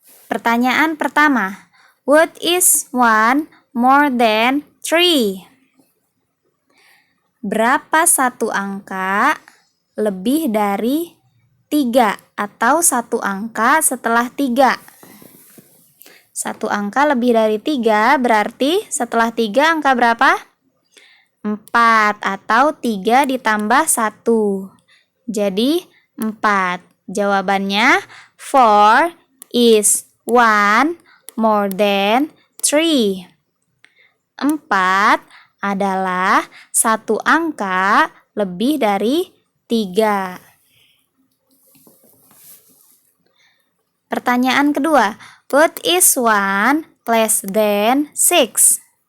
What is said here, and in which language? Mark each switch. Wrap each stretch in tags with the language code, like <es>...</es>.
<id>Pertanyaan pertama,</id> <en>what is 1 more than 3?</en> <id>Berapa satu angka lebih dari 3 atau satu angka setelah 3? Satu angka lebih dari 3 berarti setelah 3 angka berapa? 4 atau 3 ditambah 1. Jadi 4.</id> <en>Jawabannya 4 is 1 more than 3.</en> <id>4 adalah satu angka lebih dari 3. Pertanyaan kedua,</id> <en>what is 1 less than 6?</en>